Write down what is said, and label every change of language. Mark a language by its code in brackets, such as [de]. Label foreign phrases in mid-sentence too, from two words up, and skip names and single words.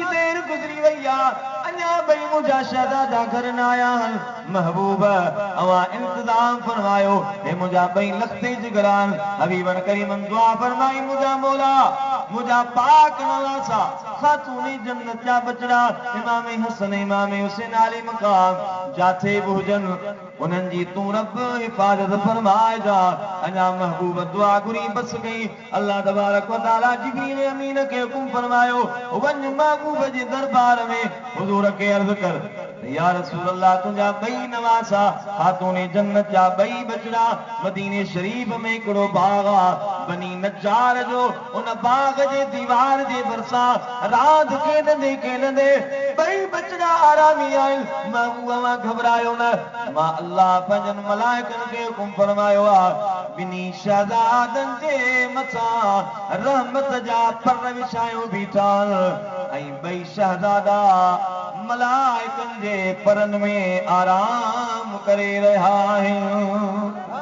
[sd] देर गुज़री वई आहे अञा ॿई मुंहिंजा शहज़ादा घर न आया आहिनि महबूब अवां इंतज़ाम फरमायो हे मुंहिंजा ॿई लखते जिगरान हबीबन करीमन दुआ फरमाई मुंहिंजा मौला मुंहिंजा पाक नवासा खातून जन्नत जा बचड़ा इमाम हसन इमाम हुसैन अली मक़ाम जाथे बि हुजनि उन्हनि जी तूं रब हिफ़ाज़त फरमाए जा अञा महबूब दुआ घुरी बस गई अल्लाह [ar] تبارك وتعالى [sd] जिब्रील अमीन खे हुकुम फरमायो वञ महबूब जे दरबार में हुजूर खे अर्ज़ कर [ar] يا رسول الله [sd] तुंहिंजा ॿई नवासा खातून जन्नत जा ॿई बचड़ा मदीने शरीफ में हिकिड़ो बाग़ आहे बनी नज्जार जो उन बाग़ जे दीवार जे भरिसां रात खेॾंदे खेॾंदे ॿई बचड़ा आरामी आहिनि महबूबा घबरायो न मां अल्लाह पंहिंजनि मलाइकनि खे हुकुम फरमायो आहे ॿिन्ही शहज़ादनि जे मथां रहमत जा पर विछायो बीठा ऐं ॿई शहज़ादा मलाइकनि जे परनि में आराम करे रहिया आहिनि